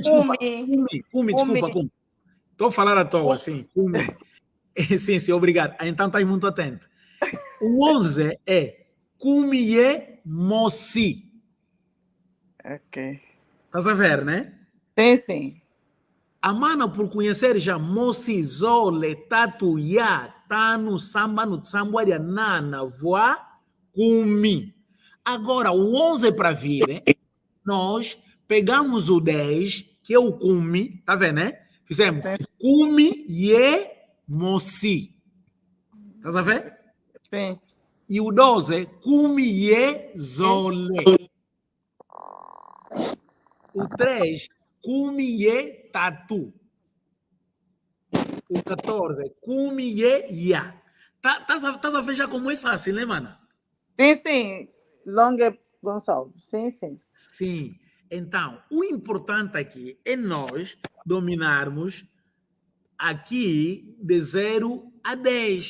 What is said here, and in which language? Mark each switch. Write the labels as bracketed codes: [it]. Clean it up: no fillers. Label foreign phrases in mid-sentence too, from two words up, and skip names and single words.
[pt] Desculpa. Estou a falar à toa, sim. Cumi. Sim, obrigado. Então, está muito atento. O 11 é [kg] cumie moci. [pt] Ok. Estás a ver, né? Sim. A mana, por conhecer já [kg] moci, zole, tatu, ya, tanu, sambanu, sambuaria, nana, voa, cumi. [pt] Agora, o 11 para vir, né? Nós pegamos o 10, que é o cumi, tá vendo, né? Fizemos [kg] cumi, ye, moci. [pt] Estás a ver? Sim. E o 12 é cumi, [kg] ye, zole. O 3, cumi, ye, tatu. O 14, cumi, ye, ya. [pt] Estás a ver já como é fácil, né, mano? Sim. Longa, Gonçalves. Sim. Sim. Então, o importante aqui é nós dominarmos aqui de 0 a 10.